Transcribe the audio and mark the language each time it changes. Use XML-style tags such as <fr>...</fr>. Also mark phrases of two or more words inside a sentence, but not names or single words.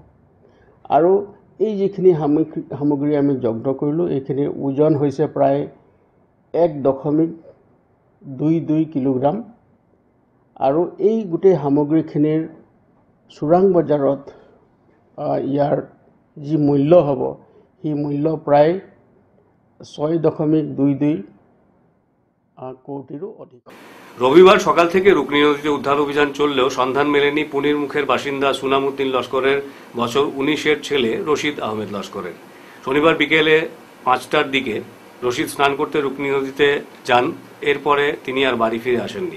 <as>আৰু এই যিখিনি সামগ্ৰী আমি জব্দ কৰিলোঁ এইখিনিৰ ওজন হৈছে প্ৰায় 1.22 কিলোগ্ৰাম। আৰু এই গোটেই সামগ্ৰীখিনিৰ চোৰাং বজাৰত ইয়াৰ যি মূল্য হ'ব সেই মূল্য প্ৰায় 6.22 কোটিৰো অধিক।</as> <bn>রবিবার সকাল থেকে রুকনি নদীতে উদ্ধার অভিযান চললেও সন্ধান মেলেনি পুনির মুখের বাসিন্দা সুনামউদ্দিন লস্করের বছর 19-এর ছেলে রশিদ আহমেদ লস্করের। শনিবার বিকেলে 5টার দিকে রশিদ স্নান করতে রুকনি নদীতে যান। এরপরে তিনি আর বাড়ি ফিরে আসেননি।</bn>